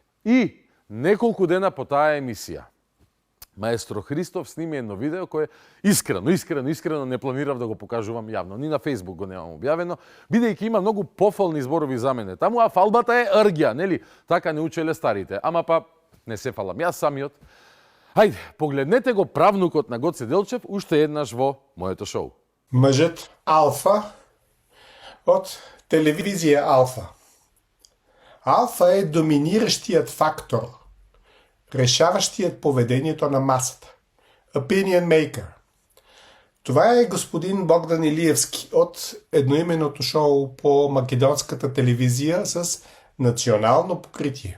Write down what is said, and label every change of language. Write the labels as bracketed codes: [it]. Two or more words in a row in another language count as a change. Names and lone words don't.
[mk] И неколку дена по таа емисија, маестро Христов сними едно видео кое искрено не планирав да го покажувам јавно. Ни на Facebook го немам објавено, бидејќи има многу пофални зборови за мене. Таму а фалбата е аргија, нели? Така не учеле старите. Ама па не се фалам јас самиот. Хајде, погледнете го правнукот на Гоце Делчев уште еднаш во моето шоу. [bg] Мъжът Алфа от телевизия Алфа. Алфа е доминиращият фактор, решаващият поведението на масата. [en] Opinion maker. [bg] Това е господин Богдан Илиевски от едноименното шоу по македонската телевизия с национално покритие.